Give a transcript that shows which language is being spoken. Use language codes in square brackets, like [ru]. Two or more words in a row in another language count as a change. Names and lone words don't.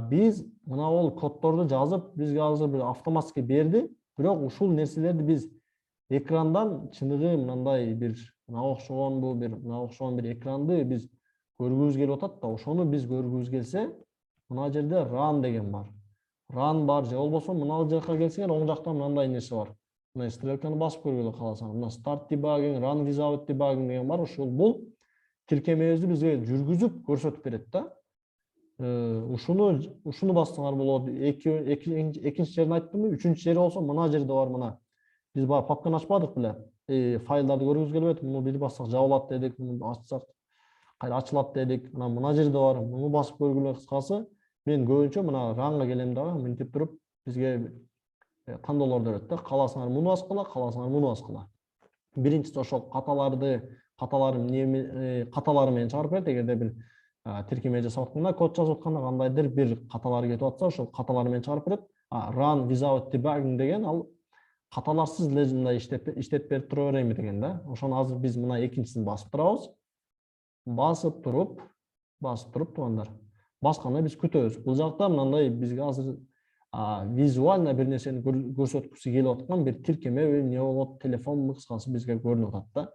[ky] Биз мына бул коддорду жазып, бизге азыр бир автоматский берди, бирок ушул нерселерди биз экрандан чыныгы мындай бир мына окшогон бир экранды биз көргүбүз келип атат да. Ошону биз көргүбүз келсе, мына жерде run деген бар. Run бар, же болбосо мына жакка келсеңер оң жакта мындай нерсе бар. Мына стрелканы басып көргүлө кааласаң, мына [en] start debugging, run without debugging [ky] деген бар. Ушул бул тиркемебизди бизге жүргүзүп көрсөтүп берет да. Ушуну бассаңар болот. Экинчи жерин айттымбы? Үчүнчү жери болсо мына жерде бар, мына. Биз баягы папканы ачпадык беле? Файлдарды көргүбүз келбейт. Муну бир бассак жабылат дедик, муну ачсак кайра ачылат дедик. Мына жерде бар. Муну басып көргүлө. Кыскасы, мен көбүнчө мына runга келем дагы, мынтип туруп бизге тандоолорду берет да. Кааласаңар муну баскыла, кааласаңар муну баскыла. Биринчиси ошол каталары менен чыгарып берет. Эгерде бир тиркеме жасап атканда, код жазып атканда кандайдыр бир каталар кетип атса, ошол каталары менен чыгарып берет. [en] Run without debugging [ky] деген ал каталарсыз эле мындай иштеп берип тура берейинби деген да. Ошону азыр биз мына экинчисин басып турабыз. Басып туруп туугандар. Басканда биз күтөбүз. Бул жакта мындай бизге азыр визуально бир нерсени көрсөткүсү келип аткан бир тиркеме эмне болот, телефон кыскасы бизге көрүнүп атат да.